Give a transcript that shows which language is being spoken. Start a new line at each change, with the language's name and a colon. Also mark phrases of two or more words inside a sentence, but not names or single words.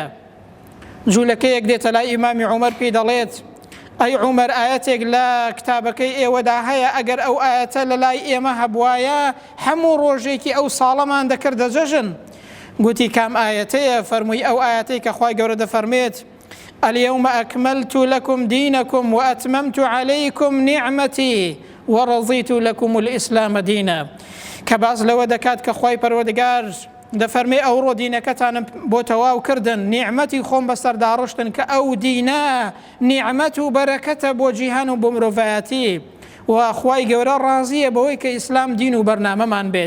Central Kurdish: جوولەکەیەک دێتە لای ئیمامی عومەر پێی دەڵێت ئەی عومەر، ئاەتێک لە کتابەکەی ئێوەدا هەیە، ئەگەر ئەو ئاەتە لە لای ئێمە هەبوایە هەموو ڕۆژێکی ئەو ساڵەمان دەکردە جەژن. گوتی کام ئاەتەیە؟ فەرمووی ئەو ئاەتەی کە خوای گەورە دەفەرمێت
Arabic: اليوم أكملت لكم دينكم وأتممت عليكم نعمتي ورضيت لكم الإسلام دينا.
Central Kurdish: کە باز لەوە دەکات کە خوای پەروەردگار دەفەرمێ ئەوڕۆ دینەکەتانم بۆ تەواو کردن، نیعمەتی خۆم بەسەردا ڕشتن، کە ئەو دینە نیعمەت و بەرەکەتە بۆ جیهان و بۆ مرۆڤایەتی، و خوای گەورە ڕازیە بەوەی کە ئیسلام دین و بەرنامەمان بێت.